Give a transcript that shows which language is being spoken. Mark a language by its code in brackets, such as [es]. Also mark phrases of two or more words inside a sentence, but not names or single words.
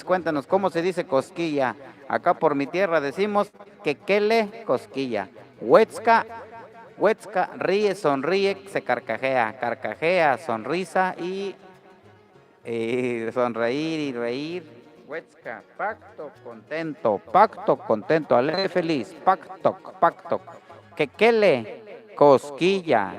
[es] Cuéntanos, ¿cómo se dice cosquilla? Acá por mi tierra decimos quequele, cosquilla. [nah] Huetzca, huetzca, [es] ríe, sonríe, se carcajea. Carcajea, sonrisa y sonreír y reír. Huetzca, pacto, contento, alegre, feliz. Pacto, pacto. Quequele, cosquilla.